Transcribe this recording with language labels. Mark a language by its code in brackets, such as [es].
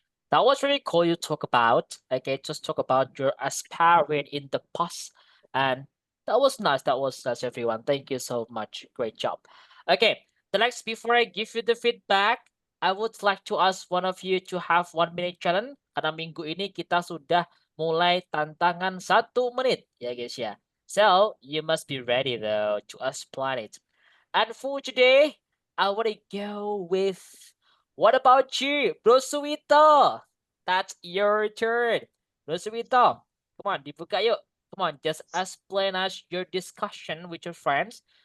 [en] That was really cool you talk about. Okay, just talk about your aspiring in the past. And that was nice. That was nice, everyone. Thank you so much. Great job. Okay, the next, before I give you the feedback, I would like to ask one of you to have 1 minute challenge. [id] Karena minggu ini kita sudah mulai tantangan 1 menit. Ya guys ya. [en] So, you must be ready though to explain it. And for today, I want to go with, what about you, Bro Suwito? That's your turn. Bro Suwito, come on, [id] dibuka yuk. [en] Come on, just explain us your discussion with your friends.